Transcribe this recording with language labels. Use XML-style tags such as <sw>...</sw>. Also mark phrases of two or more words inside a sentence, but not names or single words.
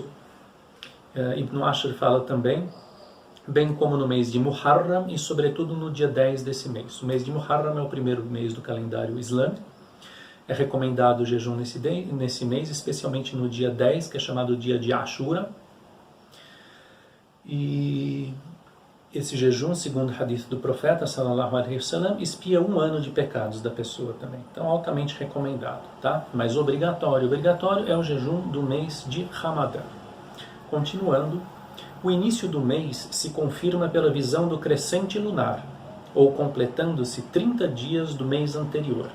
<pt>Ibn Ashir fala também, bem como no mês de Muharram e sobretudo no dia 10 desse mês. O mês de Muharram é o primeiro mês do calendário islâmico. É recomendado o jejum nesse mês, especialmente no dia 10, que é chamado dia de Ashura. E esse jejum, segundo o hadith do profeta,</pt> <ar>صلى الله عليه وسلم,</ar> <pt>expia 1 ano de pecados da pessoa também. Então, altamente recomendado, tá? Mas obrigatório. Obrigatório é o jejum do mês de Ramadã. Continuando, o início do mês se confirma pela visão do crescente lunar, ou completando-se 30 dias do mês anterior.</pt>